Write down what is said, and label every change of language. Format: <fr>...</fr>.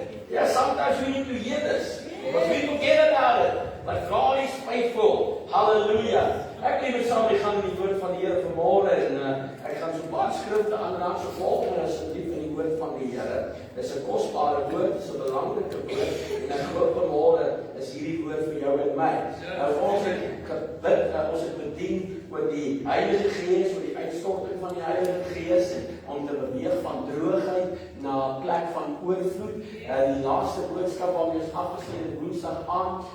<en>Yeah, sometimes we need to hear this. But we forget about it. But God is faithful. Hallelujah.</en> <af>Ek lief het saam gaan in die woord van die Here vanmôre en ek gaan so baie skrifte aanraak so volgende asseblief in die woord van die Here. Dis 'n kosbare woord, dis 'n belangrike woord en ek hoop vanmôre is hierdie woord vir jou en my. Nou ons het gebid, ons het bedien oor die Heilige Gees, oor die uitstorting van die Heilige Gees en om te beweeg van droogheid na 'n plek van oorvloed. Die laaste boodskap waarmee ons afgesluit het Woensdag aand.</af>